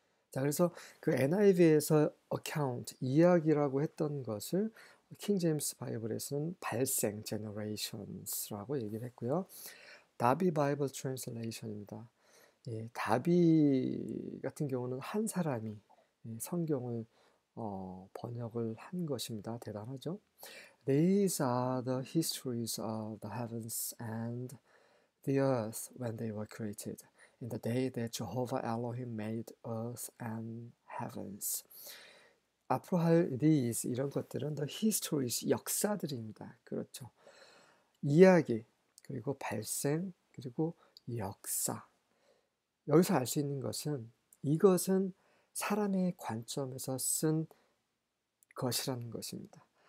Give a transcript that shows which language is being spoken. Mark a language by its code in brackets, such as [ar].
[ko] 자, 그래서 그 NIV에서 account, 이야기라고 했던 것을 킹 제임스 바이블에서는 발생, generations라고 얘기를 했고요. 다비 바이블 트랜슬레이션입니다. 예, 다비 같은 경우는 한 사람이 성경을 번역을 한 것입니다. 대단하죠? [en] These are the histories of the heavens and the earth when they were created, in the day that Jehovah Elohim made earth and heavens. [ko] 앞으로 할 these, 이런 것들은 the histories, 역사들입니다. 그렇죠. 이야기, 그리고 발생, 그리고 역사. 여기서 알 수 있는 것은 이것은 사람의 관점에서 쓴 것이라는 것입니다.